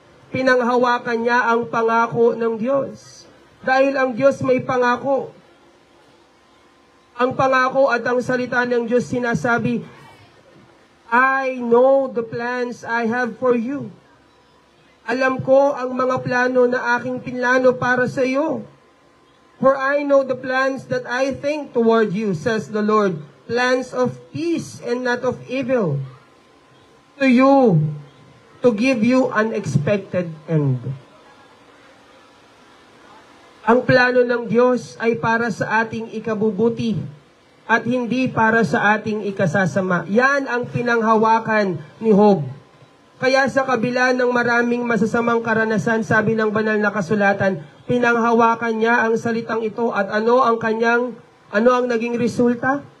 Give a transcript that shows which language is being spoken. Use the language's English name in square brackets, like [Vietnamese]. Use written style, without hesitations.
[Filipino] Pinanghawakan niya ang pangako ng Diyos. Dahil ang Diyos may pangako. Ang pangako at ang salita ng Diyos sinasabi, [English] I know the plans I have for you. [Filipino] Alam ko ang mga plano na aking pinlano para sa iyo. [English] For I know the plans that I think toward you, says the Lord, plans of peace and not of evil, to you, to give you an expected end. [Filipino] Ang plano ng Diyos ay para sa ating ikabubuti at hindi para sa ating ikasasama. Yan ang pinanghawakan ni Job. Kaya sa kabila ng maraming masasamang karanasan, sabi ng banal na kasulatan, pinanghawakan niya ang salitang ito at ano ang naging resulta?